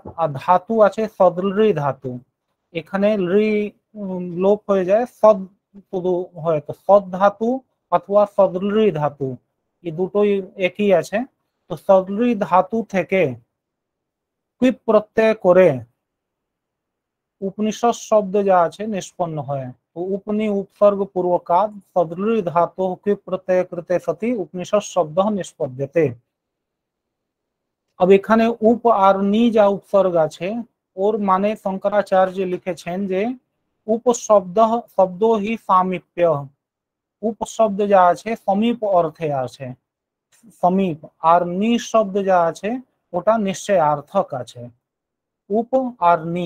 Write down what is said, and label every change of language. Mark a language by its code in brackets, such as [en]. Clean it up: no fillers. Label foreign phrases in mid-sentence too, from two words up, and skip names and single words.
[bn] আর ধাতু আছে সদৃ ধাতু, এখানে ঋ লোপ হয়ে যায়, সদ শুধু হয়, তো সদ ধাতু অথবা সদৃ ধাতু, এই দুটোই একই আছে। তো সদৃ ধাতু থেকে কুইপ প্রত্যয় করে উপনিষদ শব্দ যা আছে নিষ্পন্ন হয়। [sa] তো उपनि उपसर्ग पूर्वकाद सदृ धातु कुइप प्रत्यय कृते सति उपनिषद शब्द निष्पद्यते। [bn] अब এখানে উপ আর নি যা উপসর্গ আছে, ওর মানে শঙ্করাচার্য লিখেছেন যে শব্দ হি সামিপ্য, উপশব্দ যা আছে সমীপ অর্থে আছে, সমীপ। আর নি শব্দ যা আছে ওটা নিশ্চয়ার্থক আছে, উপ আর নি।